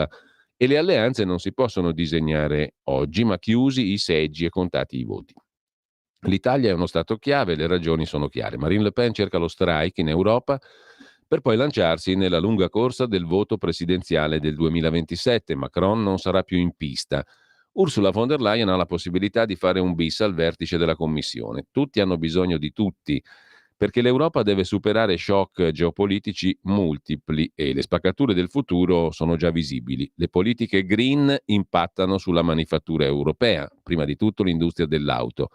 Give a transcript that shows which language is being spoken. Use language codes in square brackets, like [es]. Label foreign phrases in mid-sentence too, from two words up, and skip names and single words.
[it] E le alleanze non si possono disegnare oggi, ma chiusi i seggi e contati i voti. L'Italia è uno Stato chiave, le ragioni sono chiare. Marine Le Pen cerca lo strike in Europa per poi lanciarsi nella lunga corsa del voto presidenziale del 2027. Macron non sarà più in pista. Ursula von der Leyen ha la possibilità di fare un bis al vertice della Commissione. Tutti hanno bisogno di tutti, perché l'Europa deve superare shock geopolitici multipli e le spaccature del futuro sono già visibili. Le politiche green impattano sulla manifattura europea, prima di tutto l'industria dell'auto.